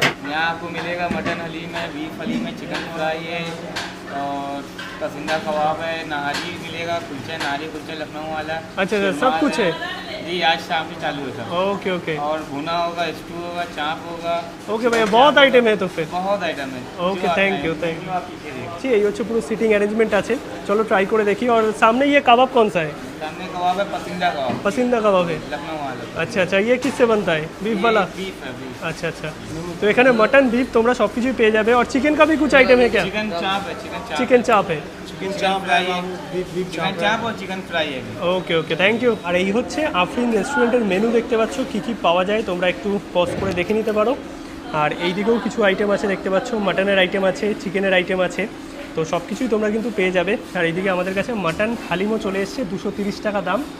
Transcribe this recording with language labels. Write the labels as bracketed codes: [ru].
[hi] यहाँ आपको मिलेगा मटन हलीम है, बीफ हलीम है, चिकन फ्राई है और पसंदा कबाब है, नारी मिलेगा, कुलचा, नारी कुलचा लखनऊ वाला। अच्छा, सब कुछ है जी, आज शाम से चालू होता है। [en] Okay. [hi] और भुना होगा, स्टू होगा, चाप होगा। ओके भैया, बहुत आइटम है तो फिर। बहुत आइटम है। [en] Okay, thank you. [bn] जी, এই হচ্ছে পুরো সিটিং অ্যারেঞ্জমেন্ট আছে। চলো ট্রাই করে দেখি। [hi] और सामने ये कबाब कौन सा है? सामने कबाब है पसंदा कबाब, पसंदीदा कबाब है। लखनऊ वाला। अच्छा, ये किससे बनता है? बीफ वाला? बीफ है, बीफ। अच्छा, तो [bn] এখানে मटन बीफ তোমরা সব কিছুই পেয়ে যাবে। [hi] और चिकन का भी कुछ आइटम है क्या? चिकन चाप है, चिकन चाप है। चिकन चाप फ्राई है, चिकन चाप और चिकन फ्राई है। [en] Okay, thank you. [bn] আর এই হচ্ছে আফরিন রেস্টুরেন্টের মেনু, দেখতে পাচ্ছ কী কী পাওয়া যায়, তোমরা একটু পজ করে দেখে নিতে পারো। আর এই দিকেও কিছু আইটেম আছে দেখতে পাচ্ছ, মাটনের আইটেম আছে, চিকেনের আইটেম আছে, তো সব কিছুই তোমরা কিন্তু পেয়ে যাবে। আর এইদিকে আমাদের কাছে মাটন হালিমও চলে এসছে, 230 টাকা দাম।